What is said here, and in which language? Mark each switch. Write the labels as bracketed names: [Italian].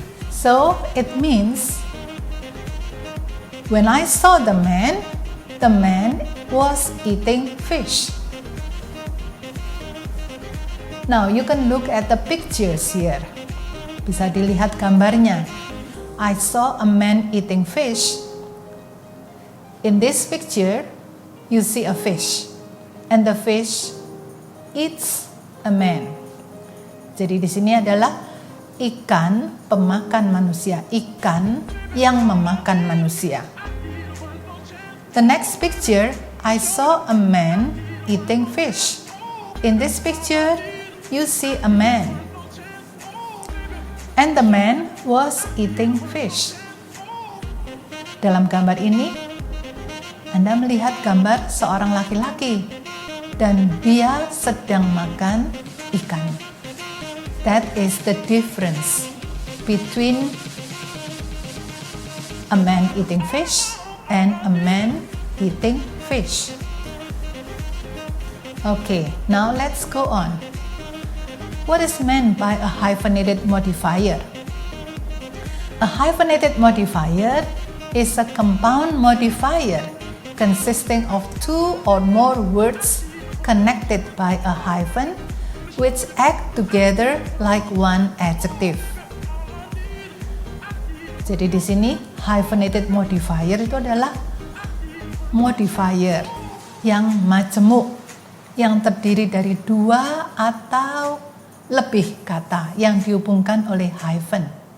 [English] So it means when I saw the man was eating fish. Now you can look at the pictures here. [Indonesian] Bisa dilihat gambarnya. [English] I saw a man eating fish. In this picture, you see a fish, and the fish eats a man. [Indonesian] Jadi di sini adalah ikan pemakan manusia, ikan yang memakan manusia. [English] The next picture, I saw a man eating fish. In this picture, you see a man. And the man was eating fish. [Indonesian] Dalam gambar ini, Anda melihat gambar seorang laki-laki dan dia sedang makan ikan. [English] That is the difference between a man eating fish and a man eating fish. Okay, now let's go on. What is meant by a hyphenated modifier? A hyphenated modifier is a compound modifier consisting of 2 or more words connected by a hyphen which act together like one adjective. [Indonesian] Jadi di sini hyphenated modifier itu adalah modifier yang majemuk, yang terdiri dari 2 atau lebih kata yang dihubungkan oleh hyphen.